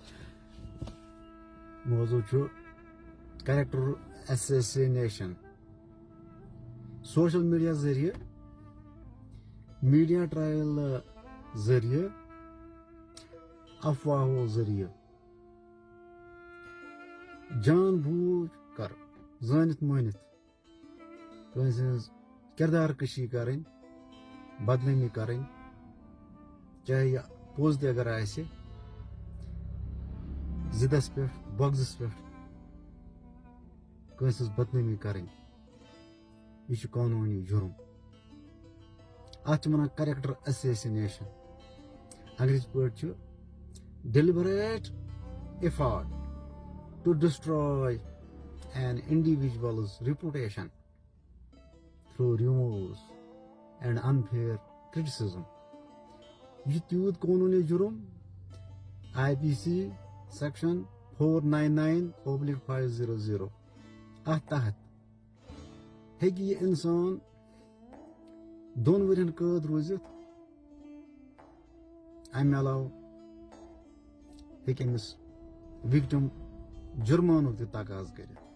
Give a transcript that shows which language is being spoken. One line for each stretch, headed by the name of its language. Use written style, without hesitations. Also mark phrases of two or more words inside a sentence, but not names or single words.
Kashmiri: موضوع چھُ
English: character assassination. social media
Kashmiri: ذریعہ
English: media trial
Kashmiri: ذریعہ افواہوں ذریعہ
Urdu: جان بوجھ کر
Kashmiri: زانت مانت کٲنٛسہِ ہٕنٛز کردار کشی کرٕنۍ بدنٲمی کرٕنۍ چاہے یہِ پوٚز تہِ اگر آسہِ ضدس پٮ۪ٹھ بغضس پٮ۪ٹھ کٲنٛسہِ ہٕنٛز بدنٲمی کرٕنۍ یہِ چھُ قانوٗنی جُرم. اتھ چھِ ونان
English: character assassination.
Kashmiri: انگریزی پٲٹھۍ چھُ
English: deliberate effort to destroy an individual's reputation through rumors and unfair criticism.
Kashmiri: یہ تیوٗت قانوٗنی جُرم
English: IPC section
Kashmiri: 499/500 اتھ تحت ہیٚکہِ یہِ اِنسان 2 ؤرین قٲد روٗزِتھ. امہِ علاوٕ ہیٚکہِ أمِس وِکٹم جُرمانُک تہِ تقاضہٕ کٔرِتھ.